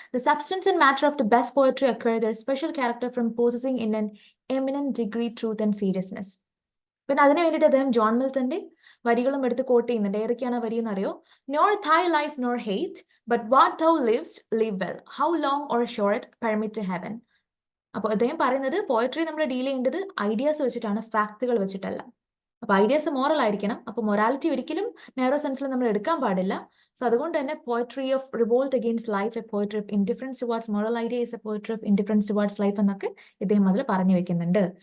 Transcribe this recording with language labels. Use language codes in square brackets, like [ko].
[en] The substance and matter of the best poetry acquire their special character from possessing in an eminent degree truth and seriousness. [ml] പിന്നെ അതിന് വേണ്ടിയിട്ട് അദ്ദേഹം John മിൽട്ടന്റെ വരികളും എടുത്ത് coat ചെയ്യുന്നുണ്ട്. ഏതൊക്കെയാണ് വരി എന്നറിയോ? [en] Nor thy life nor hate but what thou livest live well, how long or short permit to heaven. [ml] അപ്പോൾ അദ്ദേഹം പറയുന്നത് പോയട്രി നമ്മൾ ഡീൽ ചെയ്യേണ്ടത് ഐഡിയാസ് വെച്ചിട്ടാണ്, ഫാക്ടുകൾ വെച്ചിട്ടല്ല. അപ്പൊ ഐഡിയാസ് മോറൽ ആയിരിക്കണം. അപ്പൊ മൊറാലിറ്റി ഒരിക്കലും നാരോ സെൻസിൽ നമ്മൾ എടുക്കാൻ പാടില്ല. [en] so [ml] അതുകൊണ്ട് തന്നെ [en] poetry of revolt against life, a poetry of indifference towards moral ideas, a poetry of indifference towards life [ml] എന്നൊക്കെ ഇദ്ദേഹം അതിൽ പറഞ്ഞു വെക്കുന്നുണ്ട്.